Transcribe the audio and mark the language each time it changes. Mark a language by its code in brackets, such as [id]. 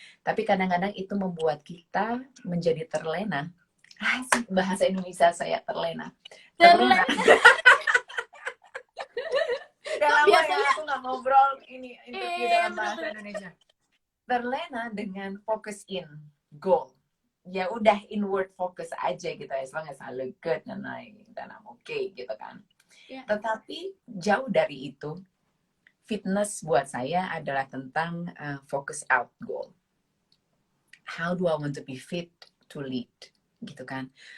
[id] Tapi kadang-kadang itu membuat kita menjadi terlena. Bahasa Indonesia saya terlena. Udah lama ya aku nggak ngobrol ini interview dalam bahasa Indonesia. Terlena dengan [en] focus in goal. [id] Ya udah [en] inward focus [id] aja gitu, [en] as long as I look good [id] dan [en] I'm okay [id] gitu kan. Tetapi jauh dari itu, fitness buat saya adalah tentang [en] focus out goal. How do I want to be fit to lead? [id] Gitu kan.